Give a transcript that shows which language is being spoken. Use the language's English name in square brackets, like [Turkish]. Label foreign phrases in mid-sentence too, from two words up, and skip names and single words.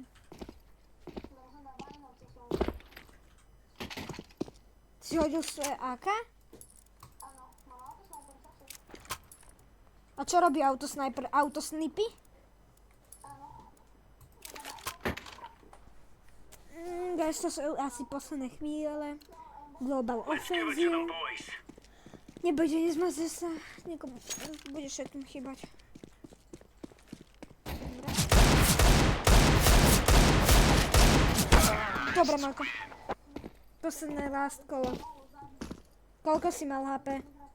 [Slovak] Si hodil svoje AK? A čo robí autosniper? Autosnipy? Guys, to sú asi posledné chvíle. [English] Global Let's give it to offensive. them, boys. [Slovak] Nebude, nezmaze sa. Niekomu bude všetkým chýbať. Dobre, Marko. Posledné last kolo. Koľko si mal HP?